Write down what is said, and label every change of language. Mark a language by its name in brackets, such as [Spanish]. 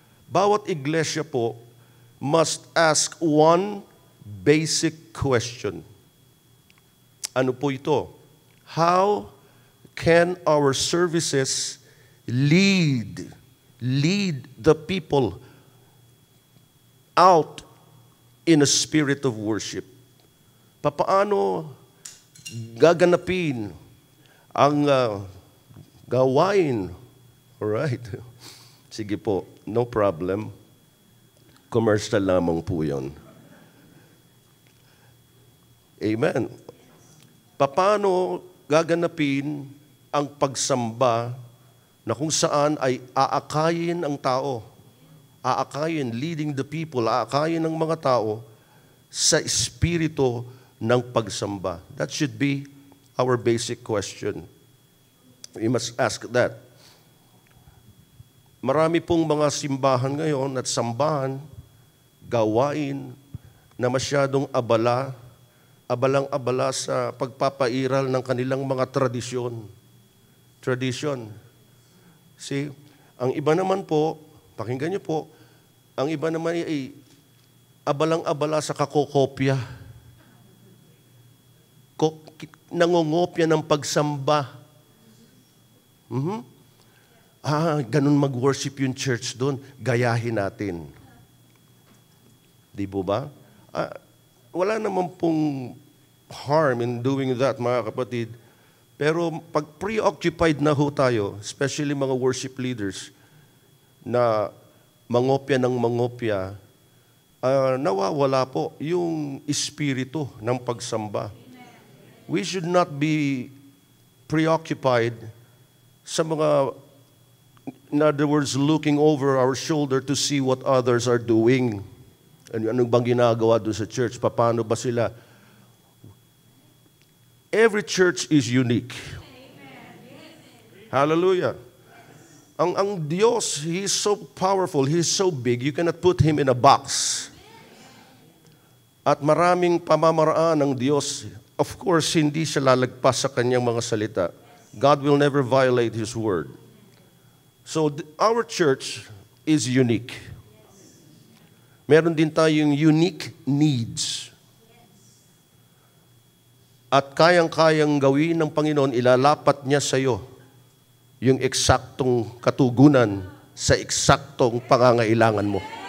[Filipino] Bawat iglesia po [English] must ask one basic question. [Filipino] Ano po ito? [English] How can our services lead the people out in a spirit of worship? [Filipino] Papaano gaganapin ang gawain? Alright. Sige po, no problem. Commercial lamang po yun. Amen. Papaano gaganapin ang pagsamba na kung saan ay aakayin ang tao, aakayin, [English] leading the people, [Filipino] aakayin ng mga tao sa espiritu ng pagsamba? [English] That should be our basic question. We must ask that. [Filipino] Marami pong mga simbahan ngayon at sambahan, gawain na masyadong abalang-abala sa pagpapairal ng kanilang mga tradisyon. See, ang iba naman po, pakinggan niyo po, ang iba naman ay abalang-abala sa kakokopya. Nangongopya ng pagsamba. Ganun mag-worship yung church doon. Gayahin natin. Di po ba? Wala naman pong [English] harm in doing that, [Filipino] mga kapatid. Pero pag preoccupied na ho tayo, especially mga worship leaders, na mangopya ng mangopya, nawawala po yung espiritu ng pagsamba. [English] We should not be preoccupied [Filipino] sa mga, [English] in other words, looking over our shoulder to see what others are doing. [Filipino] Ano bang ginagawa doon sa church? Paano ba sila? [English] Every church is unique. Hallelujah. [Filipino] Ang Diyos, [English] He is so powerful, He is so big, you cannot put Him in a box. [Filipino] At maraming pamamaraan ng Diyos. [English] Of course, [Filipino] hindi siya lalagpas sa kanyang mga salita. [English] God will never violate His word. So, our church is unique. [Filipino] Meron din tayong [English] unique needs. [Filipino] At kayang-kayang gawin ng Panginoon, ilalapat niya sa iyo yung eksaktong katugunan sa eksaktong pangangailangan mo.